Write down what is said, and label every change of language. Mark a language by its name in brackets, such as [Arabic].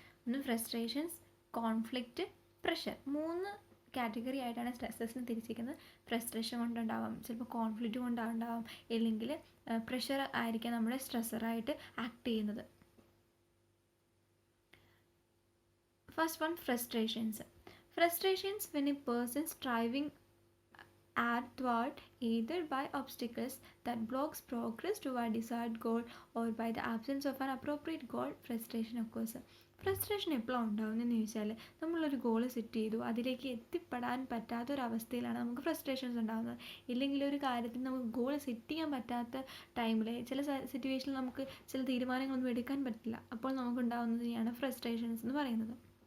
[Malayalam] ഒന്ന് frustrations, conflict, pressure. 3 category ആയിട്ടാണ് സ്ട്രെസ്സസിന് തിരിച്ചിരിക്കുന്നത്. Frustration കൊണ്ടുണ്ടാവാം, ചിലപ്പോൾ കോൺഫ്ലിക്റ്റ് കൊണ്ടുണ്ടാവാം, ഇല്ലെങ്കിൽ പ്രഷർ ആയിരിക്കാം നമ്മുടെ സ്ട്രെസ്സറായിട്ട് ആക്ട് ചെയ്യുന്നത്. First one, frustrations. [English] Frustrations when a person striving athwart either by obstacles that blocks progress toward desired goal or by the absence of an appropriate goal, frustration occurs. [Malayalam] Frustration എപ്പോഴാണ് ഉണ്ടാകുന്നതെന്ന് ചോദിച്ചാൽ, നമ്മളൊരു goal set ചെയ്തു, അതിലേക്ക് എത്തിപ്പെടാൻ പറ്റാത്തൊരവസ്ഥയിലാണ് നമുക്ക് frustrations ഉണ്ടാകുന്നത്. ഇല്ലെങ്കിൽ ഒരു കാര്യത്തിൽ നമുക്ക് ഗോൾ സെറ്റ് ചെയ്യാൻ പറ്റാത്ത ടൈമിൽ, ചില സിറ്റുവേഷനിൽ നമുക്ക് ചില തീരുമാനങ്ങളൊന്നും എടുക്കാൻ പറ്റില്ല, അപ്പോൾ നമുക്കുണ്ടാകുന്നതിനെയാണ് ഫ്രസ്ട്രേഷൻസ് എന്ന് പറയുന്നത്.